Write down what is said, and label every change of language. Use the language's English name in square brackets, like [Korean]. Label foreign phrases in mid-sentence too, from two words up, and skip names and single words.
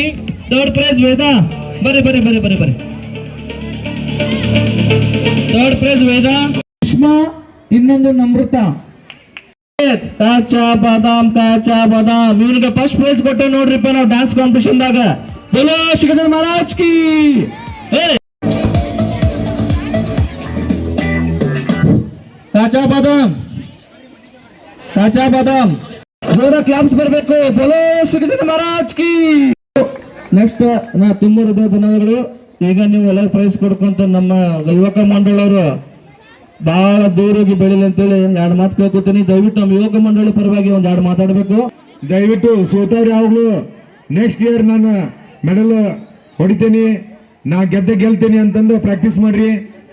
[English] third prize [Kannada] ವೇದಾ. ಬರ್ರಿ ಬರ್ರಿ ಬರ್ರಿ ಬರ್ರಿ ಬರ್ರಿ. [English] third prize [Kannada] ವೇದಾ. ಸುಷ್ಮಾ. ಇನ್ನೊಂದು ನಮೃತ. ಕಾಚಾ ಬಾದಾಮ್ ಕಾಚಾ ಬಾದಾಮ್. ಇವನಿಗೆ [English] first prize [Kannada] ಕೊಟ್ಟೆ ನೋಡ್ರಿಪ್ಪ ನಾವು [English] dance competition [Kannada] ದಾಗ. [Hindi] बोलो श्रीकृष्ण महाराज की. [Kannada] काचा बादाम काचा बादाम जोर क्लाप्स ಬರಬೇಕು. [Hindi] बोलो श्रीकृष्ण महाराज की. [Kannada] ನೆಕ್ಸ್ಟ್ ನಾ ತುಂಬ ಹೃದಯ ಧನ್ಯವಾದಗಳು. ಈಗ ನೀವು ಎಲ್ಲ ಪ್ರೈಸ್ ಕೊಡ್ಕೊಂತ ನಮ್ಮ ಯುವಕ ಮಂಡಳವರು ಬಹಳ ದೂರೋಗಿ ಬೆಳಿಲಿ ಅಂತೇಳಿ ಎರಡು ಮಾತು ಕೇಳ್ಕೊತೀನಿ. ದಯವಿಟ್ಟು ನಮ್ಮ ಯುವಕ ಮಂಡಳಿ ಪರವಾಗಿ ಒಂದ್ ಎರಡು ಮಾತಾಡಬೇಕು. ದಯವಿಟ್ಟು ಸೋತವ್ರು ಯಾವಾಗಲೂ [English] next year [Kannada] ನಾನು ಮೆಡಲ್ ಹೊಡಿತೀನಿ, ನಾ ಗೆಲ್ತೀನಿ ಅಂತಂದು ಪ್ರಾಕ್ಟೀಸ್ ಮಾಡ್ರಿ.